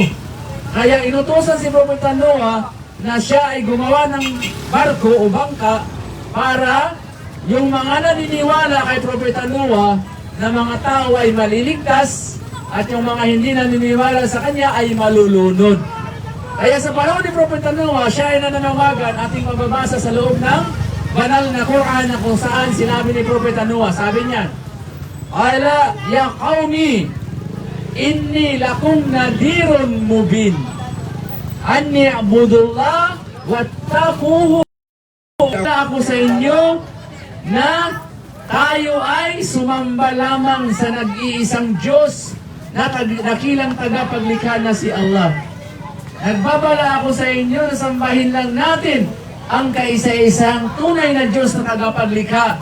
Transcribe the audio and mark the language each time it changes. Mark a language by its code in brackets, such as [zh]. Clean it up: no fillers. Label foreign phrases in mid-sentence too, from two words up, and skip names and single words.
[tl] Kaya inutusan si Propeta Noah na siya ay gumawa ng barko o bangka para yung mga naniniwala kay Propeta Noah na mga tao ay maliligtas at yung mga hindi naniniwala sa kanya ay malulunod. Kaya sa panahon ni Propeta Noah, siya ay nananawagan, ating mababasa sa loob ng banal na Quran na kung saan sinabi ni Propeta Noah, sabi niya, [ar] ألا يا قوم إني لكم نذير مبين أن اعبدوا الله واتقوه. [tl] Ako sa inyo na tayo ay sumamba lamang sa nag-iisang Diyos na dakilang tagapaglikha na si Allah. Nagbabala ako sa inyo na sambahin lang natin ang kaisa-isang tunay na Diyos na tagapaglikha.